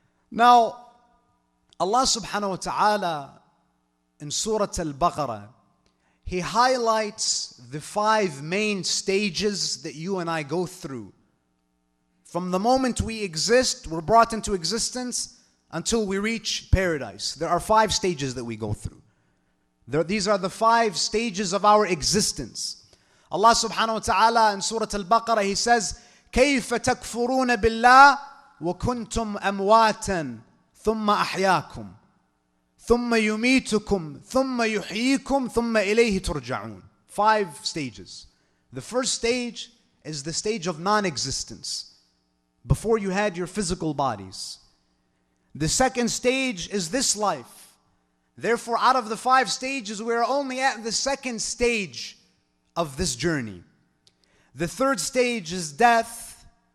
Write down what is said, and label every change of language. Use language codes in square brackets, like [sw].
[en] Now, Allah subhanahu wa ta'ala in Surah Al-Baqarah, He highlights the 5 main stages that you and I go through. From the moment we exist, we're brought into existence, until we reach paradise. There are 5 stages that we go through. These are the 5 stages of our existence. Allah subhanahu wa ta'ala in Surah Al-Baqarah, He says, [ar] كَيْفَ تَكْفُرُونَ بِاللَّهِ وَكُنْتُمْ أَمْوَاتًا ثُمَّ أَحْيَاكُمْ ثُمَّ يُمِيتُكُمْ ثُمَّ يُحْيِيكُمْ ثُمَّ إِلَيْهِ تُرْجَعُونَ. [en] 5 stages. The first stage is the stage of non-existence, before you had your physical bodies. The second stage is this life. Therefore, out of the 5 stages, we are only at the second stage of this journey. The third stage is death.